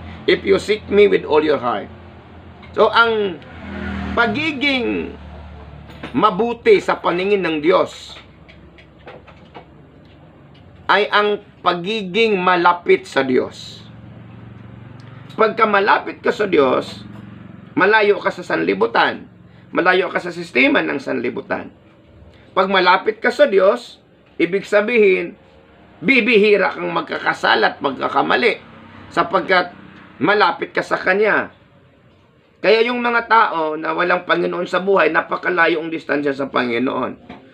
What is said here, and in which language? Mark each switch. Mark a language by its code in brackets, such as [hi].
[en] If you seek me with all your heart. [tl] So, ang pagiging mabuti sa paningin ng Diyos ay ang pagiging malapit sa Diyos. Pagka malapit ka sa Diyos, malayo ka sa sanlibutan. Malayo ka sa sistema ng sanlibutan. Pag malapit ka sa Diyos, ibig sabihin, bibihira kang magkakasala at magkakamali sapagkat malapit ka sa Kanya. Kaya yung mga tao na walang Panginoon sa buhay, napakalayo ang distansya sa Panginoon.